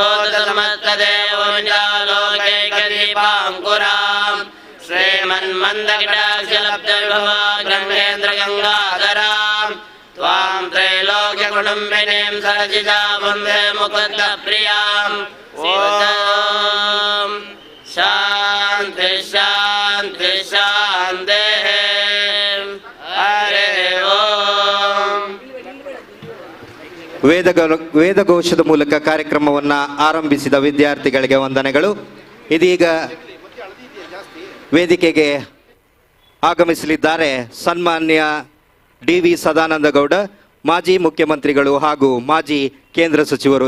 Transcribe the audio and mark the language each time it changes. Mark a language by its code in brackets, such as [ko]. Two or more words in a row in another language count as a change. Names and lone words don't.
[sa] भूतसमस्तदेवविद्यालोकैकदीपाङ्कुरां श्रीमन्मन्दकटाक्षलब्धविभवा गङ्गेन्द्रगङ्गाधरां त्वां त्रैलोक्यकुटुम्बिनीं सरसिजा वन्दे मुकुन्दप्रियाम् ॐ शान्ति शान्ति शान्तिः हरे ओम्. [kn] ವೇದಘೋಷದ ಮೂಲಕ ಕಾರ್ಯಕ್ರಮವನ್ನು ಆರಂಭಿಸಿದ ವಿದ್ಯಾರ್ಥಿಗಳಿಗೆ ವಂದನೆಗಳು. ಇದೀಗ ವೇದಿಕೆಗೆ ಆಗಮಿಸಲಿದ್ದಾರೆ ಸನ್ಮಾನ್ಯ DV ಸದಾನಂದ ಗೌಡ, ಮಾಜಿ ಮುಖ್ಯಮಂತ್ರಿಗಳು ಹಾಗೂ ಮಾಜಿ ಕೇಂದ್ರ ಸಚಿವರು.